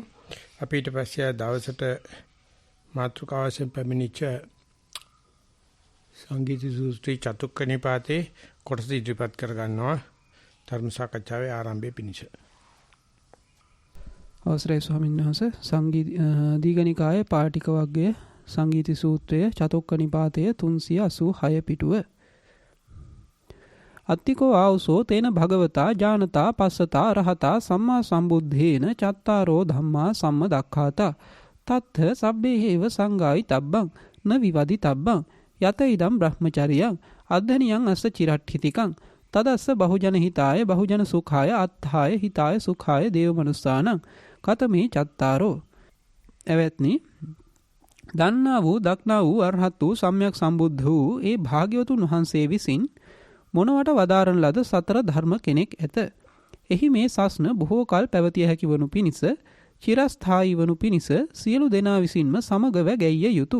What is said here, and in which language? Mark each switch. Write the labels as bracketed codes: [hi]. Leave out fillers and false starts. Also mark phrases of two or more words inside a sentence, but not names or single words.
[si] අපි ඊට පස්සේ දවසට මාතෘකාවසෙන් පැමිණිච්ච සංගීත සූත්‍රී චතුක්ක නිපාතේ කොටස ඉදිරිපත් කර ගන්නවා ධර්ම සාකච්ඡාවේ ආරම්භයේ පිණිස. අවසරයි ස්වාමීන් වහන්සේ දීඝනිකායේ පාටික වර්ගයේ සංගීත සූත්‍රයේ චතුක්ක නිපාතයේ 386 පිටුව [pi] අත්තිකෝ ආවසෝ තේන භගවතා ජානතා පස්සතා රහතා සම්මා සම්බුද්ධේන චත්තාරෝ ධම්මා සම්මදක්ඛාතා තත්ථ සබ්බේහේව සංගායි තබ්බං න විවදි තබ්බං යත ඉදම් බ්‍රහ්මචරියං අද්ධනියං අස්ස චිරට්ඨිතිකං තදස්ස බහුජන හිතාය බහුජන සුඛාය අත්ථාය හිතාය සුඛාය දේව මනුස්සානං කතමේ චත්තාරෝ. [si] එවත්නි දන්නා වූ දක්නා වූ අරහත් වූ සම්්‍යක් සම්බුද්ධ වූ ඒ භාග්‍යවතුන් වහන්සේ විසින් මොනවට වදාරන ලද සතර ධර්ම කෙනෙක් ඇත. එහි මේ සස්න බොහෝ කල් පැවතිය හැකි වනු පිණිස චිරස්ථායී වනු පිණිස සියලු දෙනා විසින්ම සමගව ගැයිය යුතුය.